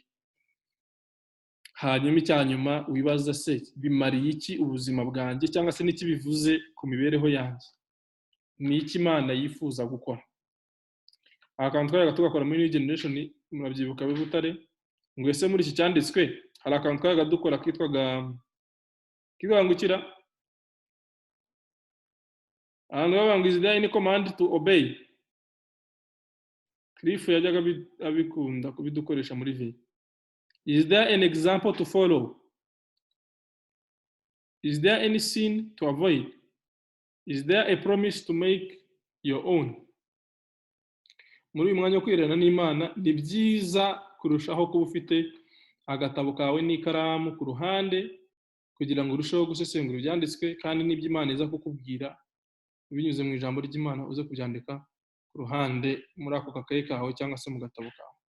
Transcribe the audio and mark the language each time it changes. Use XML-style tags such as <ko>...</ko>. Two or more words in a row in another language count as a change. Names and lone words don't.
<rw>Hanyuma icyanyuma wibaza se bimariye iki ubuzima bwanjye, cyangwa se n'iki bivuze ku mibereho yanjye, ni iki Imana yifuza gukora. Akantu twayaga tugakora muri New Generation, murabyibuka b'Butare, ngo ese muri iki cyanditswe hari akantu twayaga dukora kitwaga ngukira, ahantu baba ngo</rw> <en>is there any command to obey.</en> <rw>Cliff yajyaga abikunda kubidukoresha muri vi.</rw> <en>Is there an example to follow? Is there any sin to avoid? Is there a promise to make your own?</en> <rw>Muri uyu mwanya wo kwirana n'Imana ni byiza kurushaho kuba ufite agatabo kawe n'ikaramu ku ruhande kugira ngo urusheho gusesengura ibyanditswe, kandi n'ibyo Imana iza kukubwira binyuze mu ijambo ry'Imana uze kubyandika ku ruhande muri ako kakayi kawe cyangwa se mu gatabo kawe.</rw>